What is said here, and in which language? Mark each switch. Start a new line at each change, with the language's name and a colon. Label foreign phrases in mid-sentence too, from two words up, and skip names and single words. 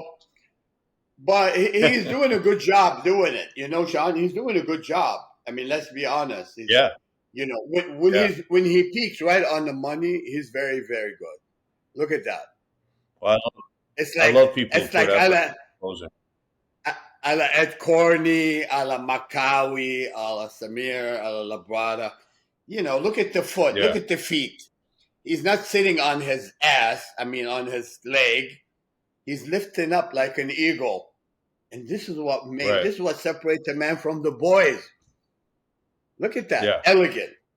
English: But he's doing a good job doing it. Sean, he's doing a good job. I mean, let's be honest. When he peaks right on the money, he's very, very good. Look at that. Well, I love people. It's like a la Ed Corney, a la Makawi, a la Samir, a la Labrada. Look at the foot. Yeah. Look at the feet. He's not sitting on his ass. On his leg. He's lifting up like an eagle. And this is what this is what separates a man from the boys. Look at that. Yeah. Elegant.